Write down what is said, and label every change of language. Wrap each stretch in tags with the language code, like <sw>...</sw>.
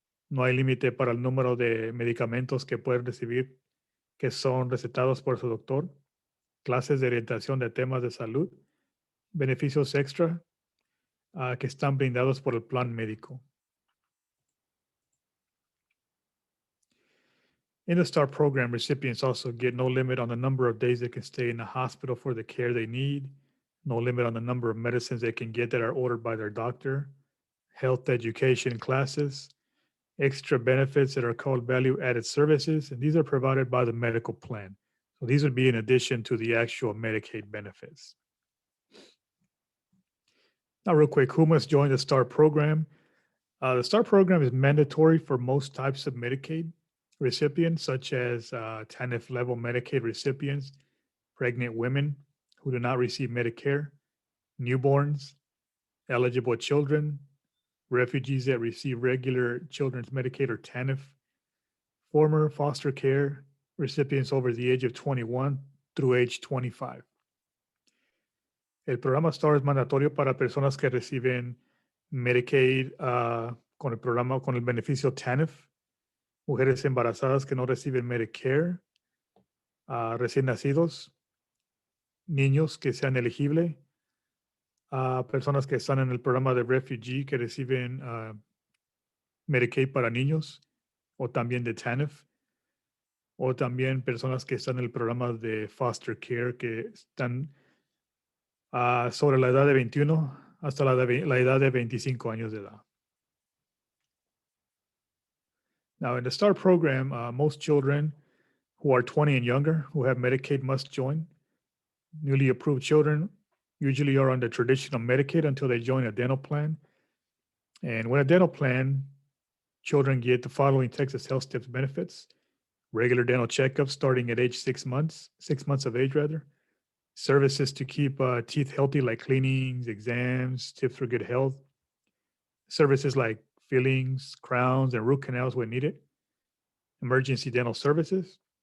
<es>No hay límite para el número de medicamentos que pueden recibir que son recetados por su doctor, clases de orientación de temas de salud, beneficios extra que están brindados por el plan médico.</es> <en>In the STAR program, recipients also get no limit on the number of days they can stay in the hospital for the care they need, no limit on the number of medicines they can get that are ordered by their doctor, health education classes, extra benefits that are called value-added services, and these are provided by the medical plan. So these would be in addition to the actual Medicaid benefits. Now, real quick, who must join the STAR program? The STAR program is mandatory for most types of Medicaid recipients, such as TANF level Medicaid recipients, pregnant women who do not receive Medicare, newborns, eligible children, refugees that receive regular children's Medicaid or TANF, former foster care recipients over the age of 21 through age 25.</en> <es>El programa STAR es mandatorio para personas que reciben Medicaid con el programa, con el beneficio TANF, mujeres embarazadas que no reciben Medicare, recién nacidos, niños que sean elegibles, personas que están en el programa de refugee que reciben Medicaid para niños o también de TANF, o también personas que están en el programa de foster care que están sobre la edad de 21 hasta la edad de 25 años de edad.</es> <en>Now, in the STAR program, most children who are 20 and younger who have Medicaid must join. Newly approved children usually are on the traditional Medicaid until they join a dental plan. And with a dental plan, children get the following Texas Health Tips benefits: regular dental checkups starting at age 6 months of age rather, services to keep teeth healthy like cleanings, exams, tips for good health, services like fillings, crowns, and root canals when needed, emergency dental services.</en>